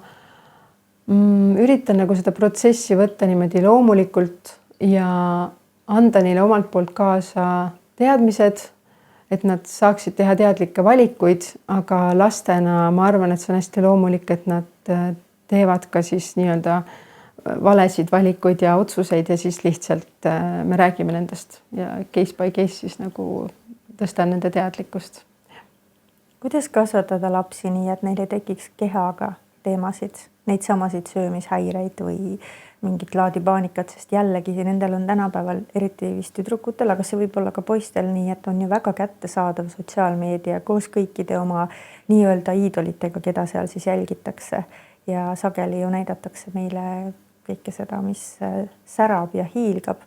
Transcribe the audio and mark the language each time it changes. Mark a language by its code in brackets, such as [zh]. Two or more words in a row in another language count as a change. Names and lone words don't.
[et] üritan nagu seda protsessi võtta niimoodi loomulikult ja anda neile omalt poolt kaasa teadmised, et nad saaksid teha teadlikke valikuid, aga lastena ma arvan, et see on hästi loomulik, et nad teevad ka siis nii-öelda valesid valikuid ja otsuseid ja siis lihtsalt me räägime nendest ja [en] case by case [et] siis nagu tõstan nende teadlikkust. Kuidas kasvatada lapsi nii, et neil ei tekiks kehaga teemasid, neid samasid söömishäireid või mingit laadi paanikat, sest jällegi nendel on tänapäeval, eriti vist tüdrukutel, aga see võib olla ka poistel nii, et on ju väga kättesaadav sotsiaalmeedia koos kõikide oma nii-öelda iidolitega, keda seal siis jälgitakse ja sageli ju näidatakse meile kõike seda, mis särab ja hiilgab.